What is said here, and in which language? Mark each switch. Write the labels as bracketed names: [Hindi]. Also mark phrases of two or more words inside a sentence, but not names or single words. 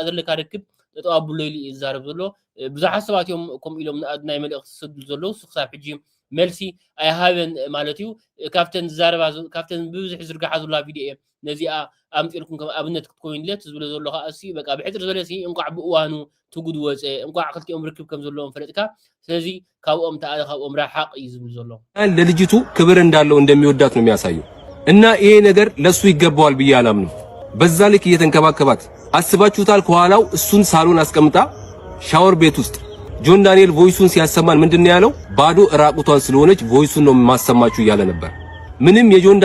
[Tigrinya] ዘለካ ርክብ ተጠዋብሎ ኢሉ ይዛረብ ዘሎ ብዙሓት ሰባት እዮም ከምኡ ኢሎም ንኣድናይ መልእኽቲ ዝሰድሉ ዘለዉ ክሳብ ሕጂ መልሲ ኣይሃበን ማለት እዩ ካብተን ዝዛረባ ካብተን ብብዙሕ ዝርግሓ ዘላ ቪድዮ እየ ነዚኣ ኣምፂልኩም ከም ኣብነት ክትኮይንለት ዝብለ ዘሎ ከዓ እሲ በቃ ብሕፅር ዝበለ ሲ እንቋዕ ብእዋኑ ትጉድ ወፀ እንቋዕ ክልቲኦም ርክብ ከም ዘለዎም ፈለጥካ ስለዚ ካብኦም ተኣለ ካብኦም ራሓቅ እዩ ዝብል ዘሎ [Amharic] ለልጅቱ ክብር እንዳለው እንደሚወዳት ነው የሚያሳየው እና ይሄ ነገር ለሱ ይገባዋል ብዬ አላምንም በዛ ልክ እየተንከባከባት አስባችሁታል ከኋላው እሱን ሳሎን አስቀምጣ ሻወር ቤት ውስጥ ጆን ዳንኤል ቮይሱን ሲያሰማን ምንድነው ያለው ባዶ ራቁቷን ስለሆነች ቮይሱን ነው ማሰማችሁ እያለ ነበር ምንም የጆን